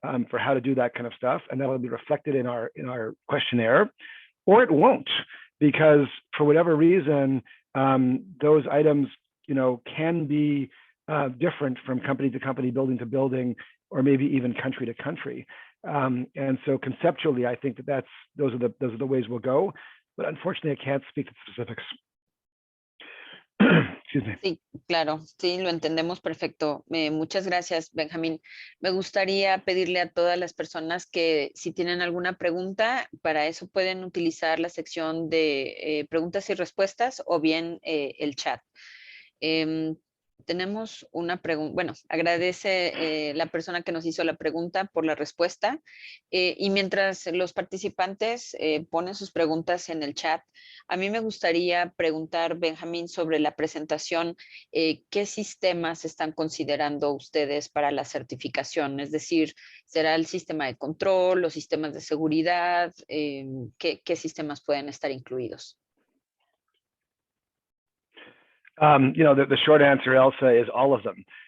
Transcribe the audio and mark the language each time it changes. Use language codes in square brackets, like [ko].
[en] for how to do that kind of stuff, and that'll be reflected in our questionnaire, or it won't, because for whatever reason, those items, can be different from company to company, building to building, or maybe even country to country. And so conceptually, I think those are the ways we'll go. But unfortunately, I can't speak to the specifics. Excuse me. [es] Sí, claro, sí, lo entendemos perfecto. Muchas gracias, Benjamín. Me gustaría pedirle a todas las personas que si tienen alguna pregunta, para eso pueden utilizar la sección de preguntas y respuestas o bien el chat. Tenemos una pregunta, bueno, agradece la persona que nos hizo la pregunta por la respuesta, y mientras los participantes ponen sus preguntas en el chat, a mí me gustaría preguntar, Benjamín, sobre la presentación, ¿qué sistemas están considerando ustedes para la certificación? Es decir, ¿será el sistema de control, los sistemas de seguridad? ¿Qué sistemas pueden estar incluidos? [en] The short answer, Elsa, is all of them.